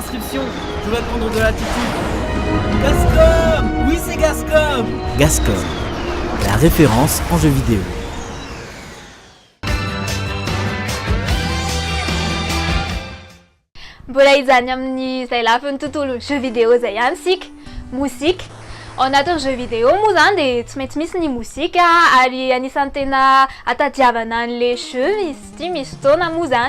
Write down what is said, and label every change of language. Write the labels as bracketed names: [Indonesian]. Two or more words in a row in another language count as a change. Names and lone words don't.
[French] attention, je vais prendre de l'altitude. Gascom! Oui, c'est Gascom! Gascom, la référence en jeux vidéo. [Malagasy] Mbola izany amin'ny izay lafiny tontolo [French] jeux vidéo [Malagasy] zay ihany sika. Mozika. Ao anatin'ny [French] jeux vidéo [Malagasy] moa zany dia tsy maintsy misy ny mozika ary anisan'ny tena atadiavana an' [French] le jeu [Malagasy] izy ity misy fotoana moa zany.